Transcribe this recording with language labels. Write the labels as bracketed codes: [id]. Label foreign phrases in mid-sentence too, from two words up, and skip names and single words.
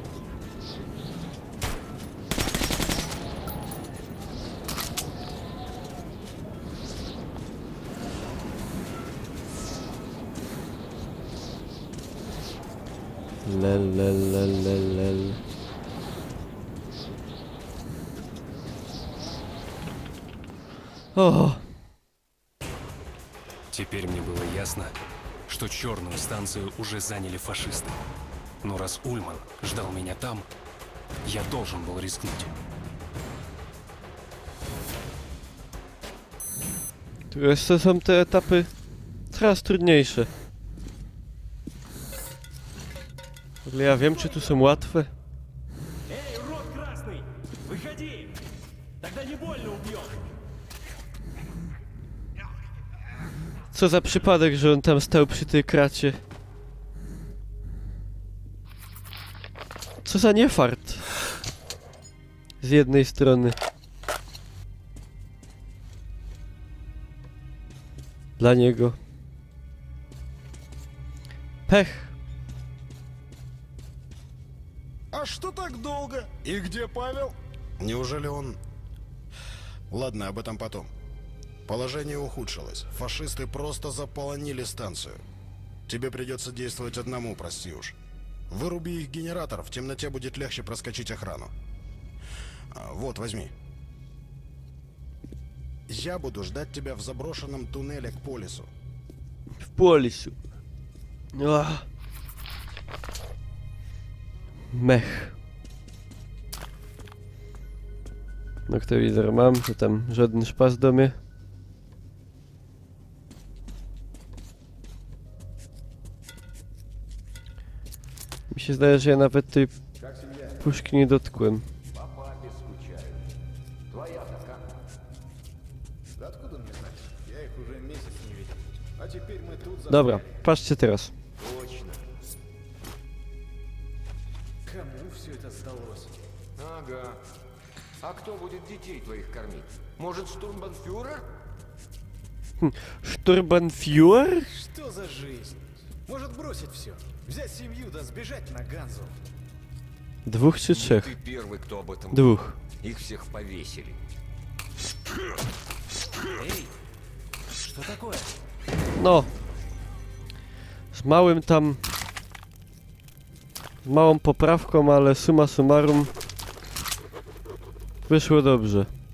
[ru] Lel, lel, lel, lel, lel. О! Теперь мне было ясно, что черную станцию уже заняли фашисты. Но раз Ульман ждал меня там, я должен был рискнуть. [pl] Tu jeszcze są te etapy coraz trudniejsze. W ogóle ja wiem, czy tu są łatwe. [ru] Эй, урод красный! Выходи! Тогда не больно убьем! [pl] Co za przypadek, że on tam stał przy tej kracie. Co za niefart. Z jednej strony. Dla niego. Pech. [ru] А что так долго? И где Павел? Неужели он... Ладно, об этом потом. Положение ухудшилось. Фашисты просто заполонили станцию. Тебе придется действовать одному, прости уж. Выруби их генератор, в темноте будет легче проскочить охрану. Вот, возьми. Я буду ждать тебя в заброшенном туннеле к полису. [pl] W polisu. Ach. Mech. Noktowizor mam, to tam żaden szpas do mnie. Mi się zdaje, że ja nawet tej puszki nie dotkłem. Dobra, patrzcie teraz. [ru] Кому все это сдалось? Ага. А кто будет детей твоих кормить? Может, штурмбанфюрер? [de] Sturmbannführer? [ru] Что за жизнь? Может бросить все? Взять семью да сбежать на Ганзу? [pl] 2 czy 3? [ru] Ты первый, кто об этом [pl] 2. [ru] Их всех повесили. Эй, что такое? [pl] No. Z małym tam Małą poprawką, ale [la] summa summarum [pl] wyszło dobrze.